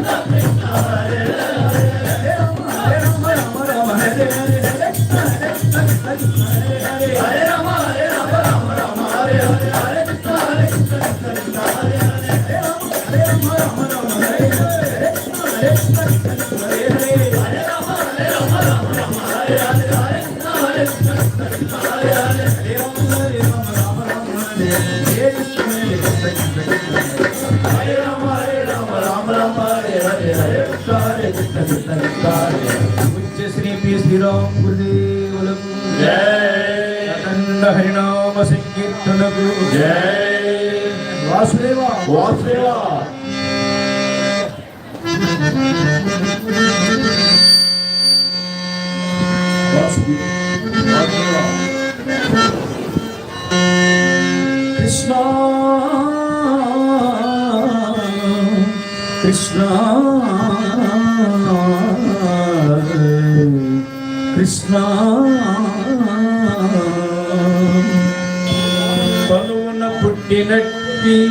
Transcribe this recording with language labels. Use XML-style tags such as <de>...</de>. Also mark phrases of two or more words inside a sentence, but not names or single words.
<sa>కృష్ణ హరే హరే రామ రామ హరే హరే హరే కృష్ణ హరే హరే రామ రామ హరే హరే హరే కృష్ణ హరే కృష్ణ కృష్ణ హరే హరే రామ రామ హరే హరే హరే కృష్ణ హరే కృష్ణ హరే హరే హరే రామ రామ హరే హరే హరే కృష్ణ హరే కృష్ణ కృష్ణ హరే హరే హరే రామ హరే కృష్ణ హరే రామ రామ హరే హరే హరే కృష్ణ హరే కృష్ణ కృష్ణ కృష్ణ హరే</sa> <te>పూజ్య శ్రీ పి శ్రీరామ్ గురుదేవులకు జై అఖండ హరినామ సంకీర్తనకు జై వాసుదేవ వాసుదేవ కృష్ణ కృష్ణ కృష్ణ తనువున పుట్టినట్టి</te>